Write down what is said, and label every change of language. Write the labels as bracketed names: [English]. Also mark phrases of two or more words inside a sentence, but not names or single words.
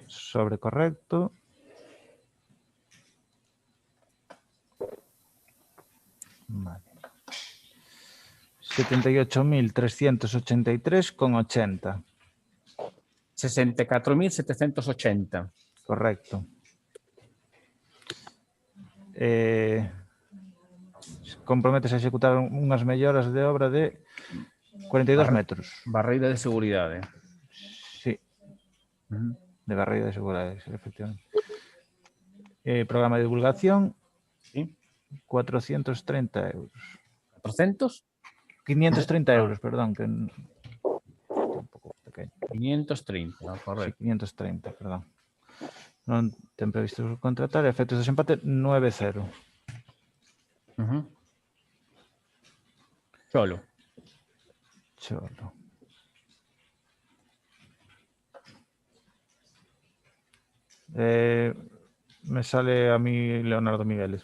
[Galician] Sobre correcto. Vale. 78.383,80. 64.780. Correcto. Comprometes a executar unhas melloras de obra de 42 metros. Barreira de seguridade. Sí. De barreira de seguridade, efectivamente. Programa de divulgación. Sí. 430 euros. 400? 530 euros, perdón, que un pouco pequeño. 530, correcto. Sí, 530, perdón. Non ten previsto subcontratar. Efectos de desempate, 9,0. Cholo. Cholo. [Spanish] Me sale a mí Leonardo Migueles.